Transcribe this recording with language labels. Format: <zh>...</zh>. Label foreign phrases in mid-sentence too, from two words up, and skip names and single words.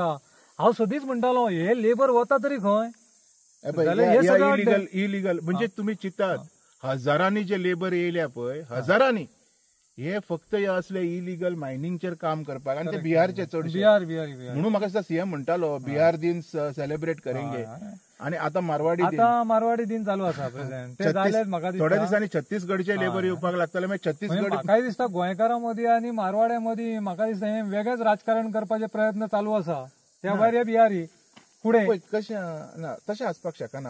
<kok>हांव सदींच म्हणटालो हे लेबर वता तरी खंय. इलिगल म्हणजे तुम्ही चिंतात हजारांनी जे लेबर येयल्या पळय हजारांनी हे फक्त हे असले</kok> <en>illegal miningचेर</en> <kok>काम करपाक आणि ते बिहारचे चडशे. म्हणून म्हाका दिसता सीएम म्हणटालो</kok> <hi>बिहार दिन सेलिब्रेट करेंगे</hi> <kok>आणि आता मारवाडी दिन चालू आसा. थोड्या दिसांनी छत्तीसगडचे लेबर येवपाक लागतले. मागीर छत्तीसगड म्हाकाय दिसता गोंयकारां मदीं आनी मारवाड्या मदीं म्हाका दिसता हे वेगळेच राजकारण करपाचे प्रयत्न चालू आसा. त्या भायर हे बिहारी फुडें कशें ना तशें आसपाक शकना.</kok>